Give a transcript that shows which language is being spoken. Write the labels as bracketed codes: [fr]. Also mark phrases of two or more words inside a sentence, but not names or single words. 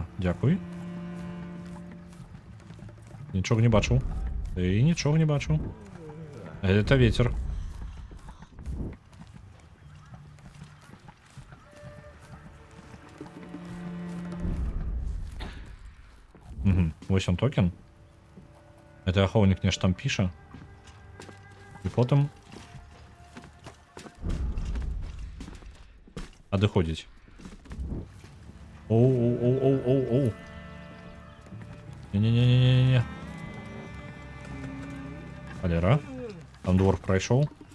[be] Дзякуй. Нічога не бачу. І нічога не бачу. [ru] Это ветер. [be] Угу. Вось он токен. Это ахоўнік нешта там піша. І потым адыходзіць. Оу. Не-не-не-не-не-не. Халера. Там дворф пройшов.